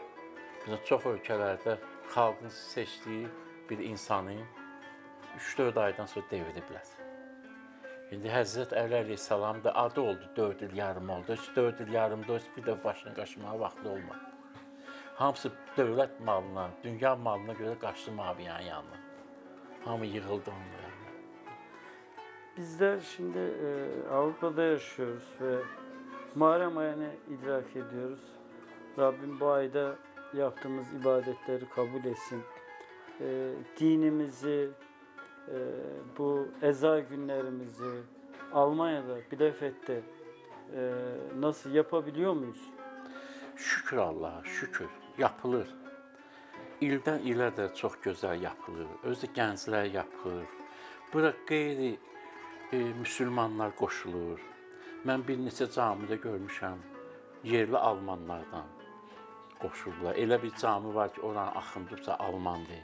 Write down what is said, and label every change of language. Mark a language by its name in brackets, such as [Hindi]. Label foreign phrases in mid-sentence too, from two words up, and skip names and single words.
[Azerbaijani] Məsələn, çox ölkələrdə xalqın seçdiyi bir insanı 3-4 aydan sonra deviriblər. İndi Həzrət Əli əleyhissalam da adı oldu, 4 il yarım oldu. 4 il yarımda bir də başını qaşımağa vaxtı olmadı. Hamısı dövlət malına, dünya malına görə qaçdı Maviyanın yanına. Hamı yığıldı onun yanına. [Turkish] Bizler şimdi Avrupa'da yaşıyoruz ve Muharrem ayını idrak ediyoruz. Rabbim bu ayda yaptığımız ibadetleri kabul etsin. Dinimizi, bu eza günlerimizi Almanya'da, Bielefeld'de nasıl yapabiliyor muyuz? [Azerbaijani] Şükür Allah'a, şükür. Yapılır. İldən ilə də çox gözəl yapılır. Özü gənclər yapılır. Bura qeyri-müsəlmanlar qoşulur. Mən bir neçə camidə görmüşəm, yerli almanlardan qoşulurlar. Elə bir cami var ki, oranın axındıbsa almandır.